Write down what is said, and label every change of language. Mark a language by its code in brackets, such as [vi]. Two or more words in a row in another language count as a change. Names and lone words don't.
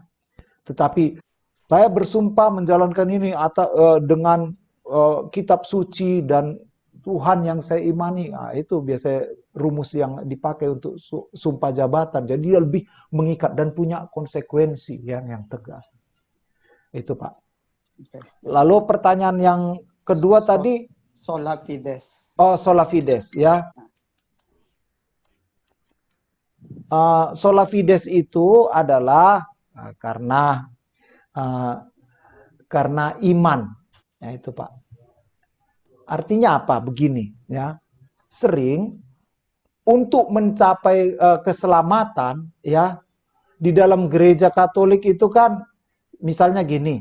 [id] Tetapi saya bersumpah menjalankan ini atau dengan kitab suci dan Tuhan yang saya imani, nah, itu biasanya rumus yang dipakai untuk sumpah jabatan. Jadi dia lebih mengikat dan punya konsekuensi yang tegas. Itu Pak. Okay. Lalu pertanyaan yang kedua tadi, [la] sola fides. [id] Oh, [la] sola fides [id] ya. [la] Sola fides [id] itu adalah karena iman. Ya itu Pak. Artinya apa? Begini ya. Sering untuk mencapai keselamatan ya, di dalam gereja Katolik itu kan misalnya gini.